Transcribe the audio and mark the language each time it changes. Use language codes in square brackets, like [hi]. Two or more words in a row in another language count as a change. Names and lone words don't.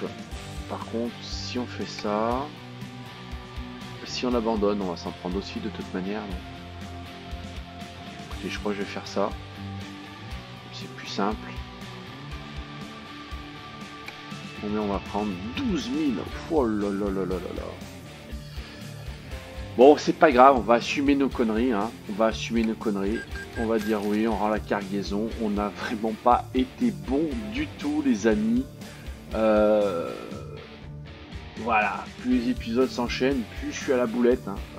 [fr] Par contre, si on fait ça, si on abandonne, on va s'en prendre aussi de toute manière. Donc. Écoutez, je crois que je vais faire ça. C'est plus simple. Combien on va prendre? 12 000. Oh là là là là là là. Bon, c'est pas grave, on va assumer nos conneries. Hein. On va assumer nos conneries. On va dire oui, on rend la cargaison. On n'a vraiment pas été bon du tout, les amis. Voilà, plus les épisodes s'enchaînent, plus je suis à la boulette.